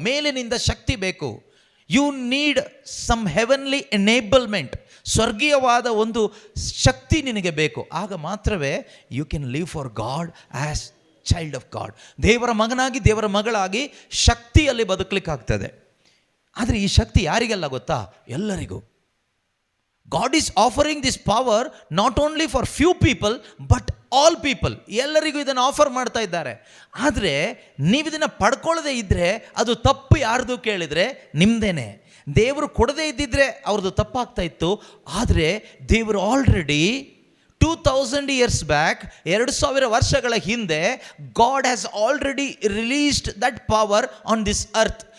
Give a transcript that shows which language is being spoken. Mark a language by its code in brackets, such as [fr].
[kn] ಮೇಲಿನಿಂದ ಶಕ್ತಿ ಬೇಕು. [en] You need some heavenly enablement. [kn] ಸ್ವರ್ಗೀಯವಾದ ಒಂದು ಶಕ್ತಿ ನಿನಗೆ ಬೇಕು. ಆಗ ಮಾತ್ರವೇ [en] You can live for God as child of God. [kn] ದೇವರ ಮಗನಾಗಿ, ದೇವರ ಮಗಳಾಗಿ ಶಕ್ತಿಯಲ್ಲಿ ಬದುಕಲಿಕ್ಕಾಗ್ತದೆ. ಆದರೆ ಈ ಶಕ್ತಿ ಯಾರಿಗೆಲ್ಲ ಗೊತ್ತಾ? ಎಲ್ಲರಿಗೂ. [en] God is offering this power not only for few people but all people. [kn] ಎಲ್ಲರಿಗೂ ಇದನ್ನು ಆಫರ್ ಮಾಡ್ತಾ ಇದ್ದಾರೆ. ಆದರೆ ನೀವು ಇದನ್ನು ಪಡ್ಕೊಳ್ಳದೆ ಇದ್ದರೆ ಅದು ತಪ್ಪು. ಯಾರ್ದು ಕೇಳಿದರೆ ನಿಮ್ಮದೇನೆ. ದೇವರು ಕೊಡದೇ ಇದ್ದಿದ್ರೆ ಅವ್ರದ್ದು ತಪ್ಪಾಗ್ತಾ ಇತ್ತು. ಆದರೆ ದೇವರು [en] already 2000 years back, [kn] 2000 ವರ್ಷಗಳ ಹಿಂದೆ, [en] God has already released that power on this earth.